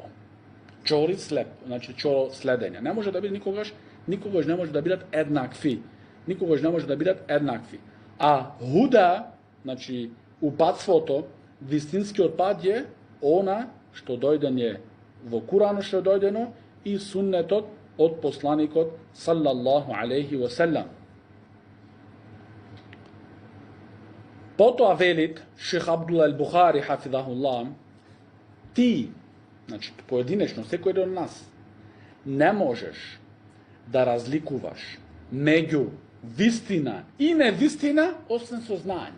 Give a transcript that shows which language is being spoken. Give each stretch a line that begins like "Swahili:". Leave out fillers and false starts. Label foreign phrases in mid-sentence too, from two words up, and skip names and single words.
Macedonian: Чори слеп, значи чоро следење. Не може да биде никогаш не може да бидат еднакви. Никогаш не може да бидат еднакви. А худа, значи упатството, вистинскиот пат е она што дојдење во Куранот што дојдено и суннетот од посланикот
Arabic: صلى الله عليه وسلم.
Macedonian: Потоа велит Шех Абдул ал-Бухари хафизахуллах, ти, значи поединечно секој од нас, не можеш да разликуваш меѓу вистина и невистина освен со знаење.